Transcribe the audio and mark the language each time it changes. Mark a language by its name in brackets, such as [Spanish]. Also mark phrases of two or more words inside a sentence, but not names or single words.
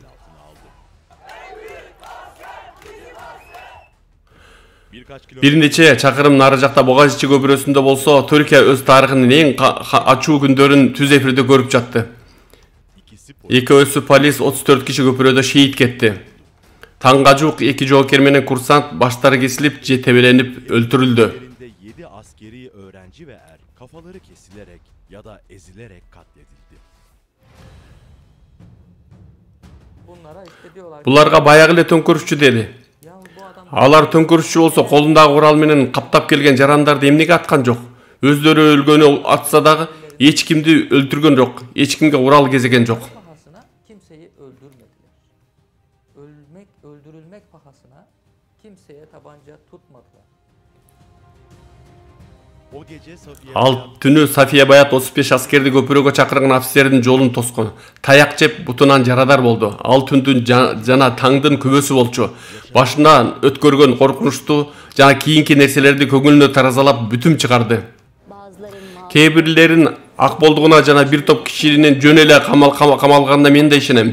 [Kyrgyz] Бир нече чакырым нары жакта Богазичи көпүрөсүндө болсо, Түркия өз тарыхынын эң ачуу күндөрүн түз эфирде көрүп жатты. Экөөсү полис 34 киши көпүрөдө шейит кетти. Таңга жук 2 жоокер менен курсант баштары кесилип же тебеленип өлтүрүлдү. [Turkish] 7 askeri öğrenci ve kafaları kesilerek ya da ezilerek katledildi. [Kyrgyz] Буларга баягы эле төңкөрүшчү деди. Алар төңкөрүшчү болсо колундагы курал менен каптап келген жарандарды эмнеге аткан жок? Өздөрү өлгөнү атса дагы эч кимди өлтүргөн жок, эч кимге курал кезеген жок. [Turkish] Kimseyi öldürmediler. Öldürülmek pahasına kimseye tabanca tutmadılar. O gece Safiye [Kyrgyz] Ал түнү Сафия Баят 35 аскерди көпүрөгө чакырган офицердин жолун тоскон. Таяк жеп бутунан жарадар болду. Ал түндүн жана таңдын күбөсү болчу. Башынан өткөргөн коркунучтуу жана кийинки нерселерди көңүлүнө таразалап бүтүм чыгарды. Кээ бирлерин ак болдугуна жана бир топ кишинин жөн эле камалганына мен да ишенем.